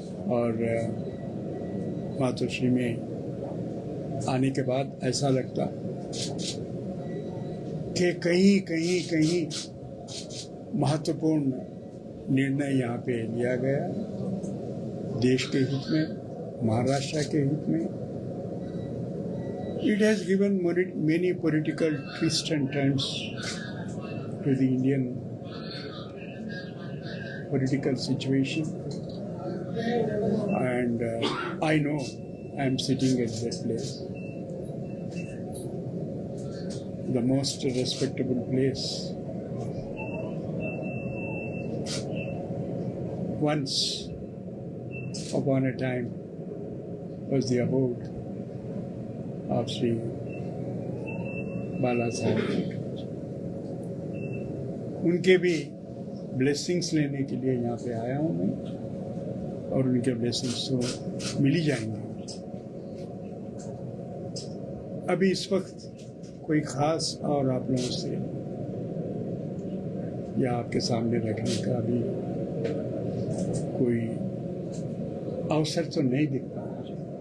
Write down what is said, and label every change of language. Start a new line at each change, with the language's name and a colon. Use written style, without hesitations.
Hindi: और मातोश्री में आने के बाद ऐसा लगता कि कहीं महत्वपूर्ण निर्णय यहाँ पे लिया गया देश के हित में, महाराष्ट्र के हित में.
English: It has given many political twists and turns to the Indian political situation, and I know I am sitting at that place, the most respectable place. Once upon a time was the abode of Sri Bala Saheb.
Hindi: उनके भी blessings लेने के लिए यहाँ पे आया हूँ मैं, और उनके ब्लेसिंग्स तो मिल ही जाएंगे. अभी इस वक्त कोई ख़ास और आप लोगों से या आपके सामने रखने का भी कोई अवसर तो नहीं दिखता मुझे.